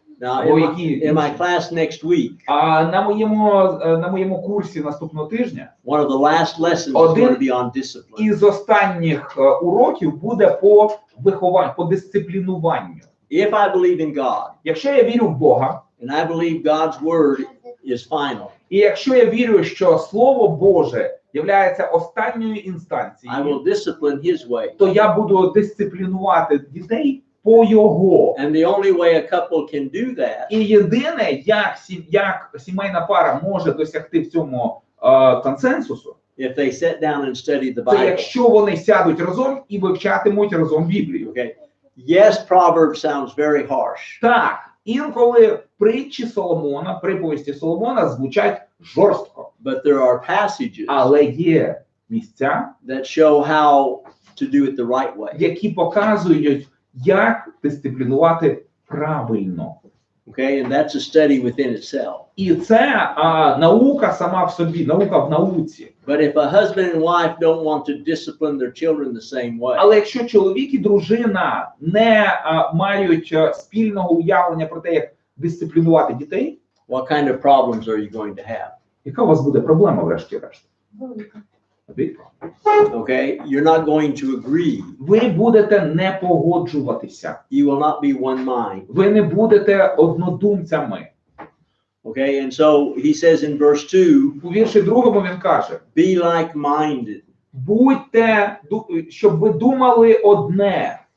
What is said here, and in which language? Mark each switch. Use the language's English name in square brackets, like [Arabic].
[English] Now, in my class next week, [Ukrainian] А на моєму курсі наступного тижня [English] one of the last lessons is going to be on discipline. [Ukrainian] із останніх уроків буде по вихованню, по дисциплінуванню. [English] If I believe in God, [Ukrainian] Якщо я вірю в Бога, [English] and I believe God's word is final, [Ukrainian] і якщо я вірю, що Слово Боже являється останньою [English] I [Ukrainian] інстанцією, [English] will discipline His way. [Ukrainian] то я буду дисциплінувати дітей по його. [English] And the only way a couple can do that [Ukrainian] І єдине, як сімейна пара може досягти в цьому консенсусу, [English] if they sit down and study the [Ukrainian] це [English] Bible. [Ukrainian] якщо вони сядуть разом і вивчатимуть разом Біблію. [English] Okay. Yes, Proverbs sounds very harsh. [Ukrainian] Так, інколи притчі Соломона, приповісті Соломона звучать жорстко, [English] But there are passages [Ukrainian] але є місця, [English] that show how to do it the right way. [Ukrainian] які показують, як дисциплінувати правильно. [English] Okay, and that's a study within itself. [Ukrainian] І це наука сама в собі, наука в науці. [English] But if a husband and wife don't want to discipline their children the same way, [Ukrainian] Але якщо чоловік і дружина не мають спільного уявлення про те, як дисциплінувати дітей, [English] what kind of problems are you going to have? [Ukrainian] яка у вас буде проблема врешті-решт? [English] Okay, you're not going to agree. [Ukrainian] Ви будете не погоджуватися. [English] You will not be one mind. [Ukrainian] Ви не будете однодумцями. [English] Okay, and so he says in verse 2, [Ukrainian] У вірші 2 він каже: [English] be like-minded. [Ukrainian] будьте, щоб ви думали одне.